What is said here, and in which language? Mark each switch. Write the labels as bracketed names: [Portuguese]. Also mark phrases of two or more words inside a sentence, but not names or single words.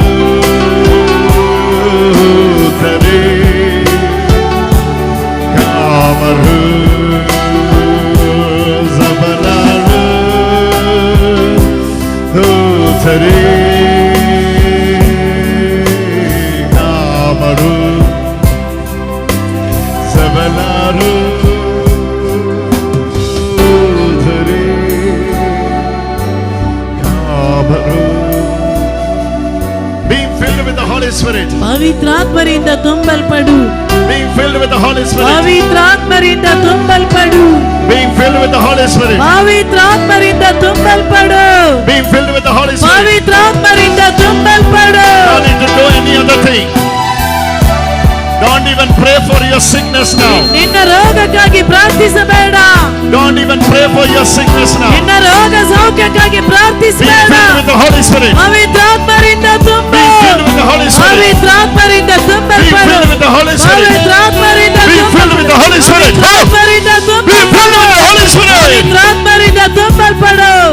[English] Sudhare Kamaru Hare Kamaru Sabanaru Hare Kamaru. Being filled with the Holy Spirit. [Kannada] ಪವಿತ್ರಾತ್ಮರಿಂದ ತುಂಬಲ್ಪಡು. [English] Being filled with the Holy Spirit. [Kannada] ಪವಿತ್ರಾತ್ಮರಿಂದ ತುಂಬಲ್ಪಡು. [English] Being filled with the Holy Spirit. [Kannada] ಪವಿತ್ರಾತ್ಮರಿಂದ ತುಂಬಲ್ಪಡು. [English] Being filled with the Holy Spirit. [Kannada] ಪವಿತ್ರಾತ್ಮರಿಂದ ತುಂಬಲ್ಪಡು. [English] Don't need to do any other thing. Don't even pray for your sickness now. [Kannada] ನಿನ್ನ ರೋಗಕ್ಕಾಗಿ ಪ್ರಾರ್ಥಿಸಬೇಡ. [English] Don't even pray for your sickness now. [Kannada] ನಿನ್ನ ರೋಗ ಸೌಖ್ಯಕ್ಕಾಗಿ [English] Be [Kannada] ಪ್ರಾರ್ಥಿಸಬೇಡ. [English] filled with the Holy Spirit. [Kannada] ಪವಿತ್ರಾತ್ಮರಿಂದ ತುಂಬು. [English] Be filled with the Holy Spirit. [Kannada] ಪವಿತ್ರಾತ್ಮರಿಂದ [English] Be [Kannada] ತುಂಬಲ್ಪಡು. [English] filled with the Holy Spirit. [Kannada] ಪವಿತ್ರಾತ್ಮರಿಂದ [English] Be filled with the Holy Spirit. [Kannada] ಪವಿತ್ರಾತ್ಮರಿಂದ [English] Be filled with the Holy Spirit. [Kannada] ಪವಿತ್ರಾತ್ಮರಿಂದ ತುಂಬಲ್ಪಡು.